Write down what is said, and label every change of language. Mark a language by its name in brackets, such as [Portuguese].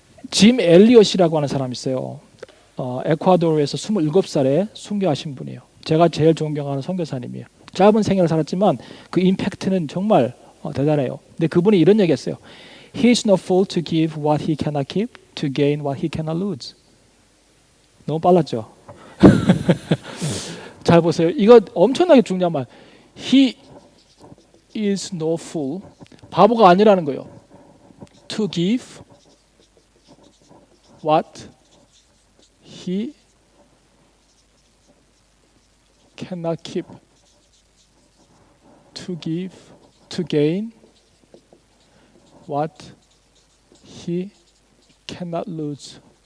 [Korean] 짐 엘리엇이라고 하는 사람이 있어요. 에콰도르에서 27살에 순교하신 분이에요. 제가 제일 존경하는 선교사님이에요. 짧은 생애를 살았지만 그 임팩트는 정말 대단해요. 근데 그분이 이런 얘기했어요. [English] He is no fool to give what he cannot keep, to gain what he cannot lose. [Korean] 너무 빨랐죠? 잘 보세요. 이거 엄청나게 중요한 말. [English] He is no fool. [Korean] 바보가 아니라는 거예요. [English] To give what he cannot keep. to give, to gain what he cannot lose.